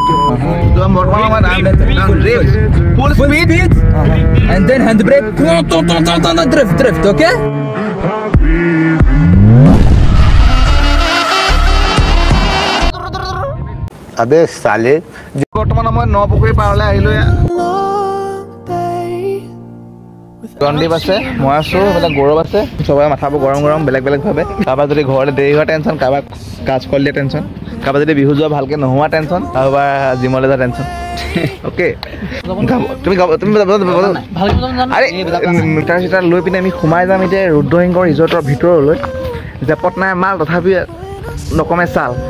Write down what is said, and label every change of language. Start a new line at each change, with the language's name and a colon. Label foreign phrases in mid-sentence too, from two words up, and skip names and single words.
Assamese: বৰ্তমান সময়ত
English: full speed and then hand brake drift okay
Hindi: अबे साले
Assamese: বৰ্তমান সময়ত নপুখুৰী পাৰলৈ আহিলোঁ গণদীপ আছে মই আছোঁ এইফালে গৌৰৱ আছে চবৰে মাথাবোৰ গৰম গৰম বেলেগ বেলেগভাৱে কাৰোবাৰ যদি ঘৰলৈ দেৰি হোৱা টেনশ্যন কাৰোবাৰ কাজ কৰি দিয়া টেনশ্যন কাৰোবাৰ যদি বিহু যোৱা ভালকৈ নোহোৱা টেনশ্যন কাৰোবাৰ জিমলৈ যোৱা টেনশ্যন অ'কে তুমি আৰে মিটাৰ চিটাৰ লৈ পিনে আমি সোমাই যাম এতিয়া ৰুদ্ৰসিংহ ৰিজৰ্টৰ ভিতৰলৈ জেপত নাই মাল তথাপি নকমে চাল